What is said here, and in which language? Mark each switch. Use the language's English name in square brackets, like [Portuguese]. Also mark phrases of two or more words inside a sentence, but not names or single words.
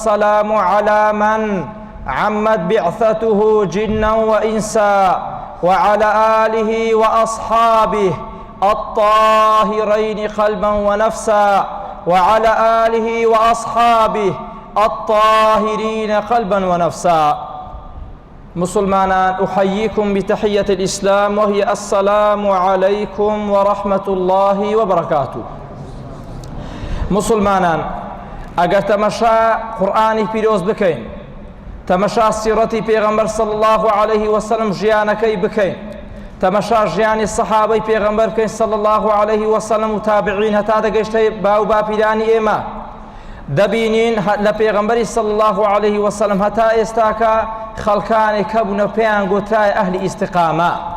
[Arabic] والسلام على من عمت بعثته جنا وإنسا وعلى آله وأصحابه الطاهرين قلبا ونفسا وعلى آله وأصحابه الطاهرين قلبا ونفسا. مسلمان، أحييكم بتحية الإسلام وهي السلام عليكم ورحمة الله وبركاته. [Central Kurdish] مسلمان، اگر تماشا قرآنی پیروز بکەین، تەمەشا سیرەتی پێغەمبەر [Arabic] صلی الله عليه وسلم [Central Kurdish] ژیانەکەی بکەین، تەمەشا ژیانی سەحابەی پێغەمبەر بکەین [Arabic] صلی الله عليه وسلم [Central Kurdish] و تابعین هەتا دەگەیشتە باو باپیرانی ئێمە، دەبینین لە پێغەمبەری [Arabic] صلی الله عليه وسلم [Central Kurdish] هەتا ئێستاکە خەڵکانێک هەبوونە پێیان گوترایە ئەهلی ئیستیقامە.